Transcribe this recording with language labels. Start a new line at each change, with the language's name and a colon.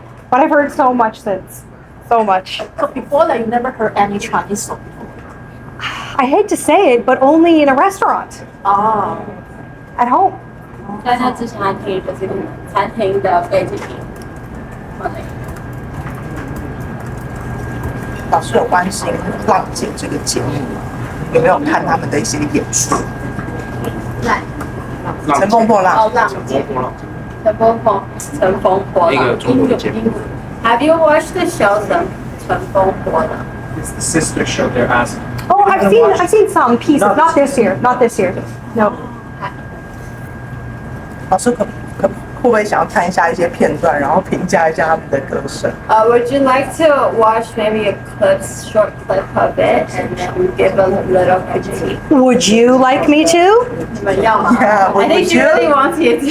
English: But I've heard so much since. So much. So before that, you never heard any Chinese song. I hate to say it, but only in a restaurant. Oh. At home.
Chinese: 在那之前还听就是餐厅的背景音。老师有关心浪姐这个节目吗？有没有看他们的一些演出？乘风破浪。浪姐，乘风破浪。一个中国的节目。
English: Have you watched the show 乘风破浪 It's the sister show. They're asking. Oh, I've seen some pieces. Not this year. Not this year. No.
Chinese: 老师会不会想要看一下一些片段，然后评价一下他们的歌声？
English: Would you like to watch maybe a short clip of it, and then we give a little critique? Would you like me to?
Chinese: 你们要吗
English: Yeah, I think she really wants you to.